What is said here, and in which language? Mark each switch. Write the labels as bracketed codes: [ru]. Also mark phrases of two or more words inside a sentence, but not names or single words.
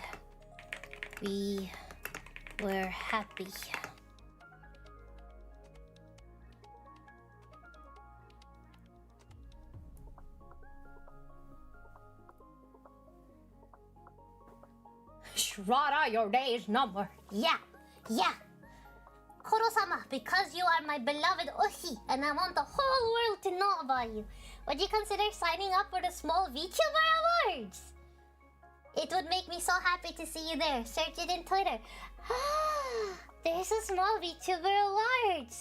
[en] We were happy. Sheriipie, your day is numbered. Yeah. Koro-sama, because you are my beloved Ushi, and I want the whole world to know about you, would you consider signing up for the small VTuber Awards? It would make me so happy to see you there. Search it in Twitter. There's a small VTuber Awards.